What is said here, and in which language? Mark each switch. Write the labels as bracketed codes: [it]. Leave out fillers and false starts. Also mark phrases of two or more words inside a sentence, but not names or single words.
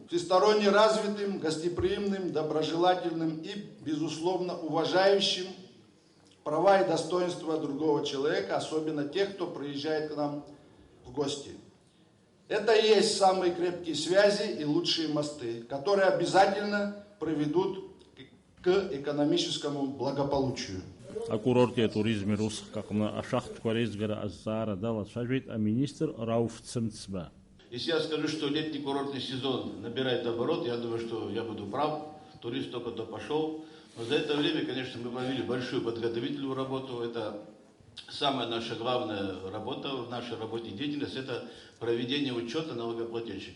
[ru] Всесторонне развитым, гостеприимным, доброжелательным и, безусловно, уважающим права и достоинства другого человека, особенно тех, кто приезжает к нам в гости. Это и есть самые крепкие связи и лучшие мосты, которые обязательно приведут к экономическому благополучию. Аккурортия туризме русских, как на Ашахт Кварезгара Азара дала шажвит, а министр Рауф Цимцба. Если я скажу, что летний курортный сезон набирает оборот, я думаю, что я буду прав. Турист только-то пошел. Но за это время, конечно, мы провели большую подготовительную работу. Это самая наша главная работа в нашей работе деятельности, это проведение учета налогоплательщиков.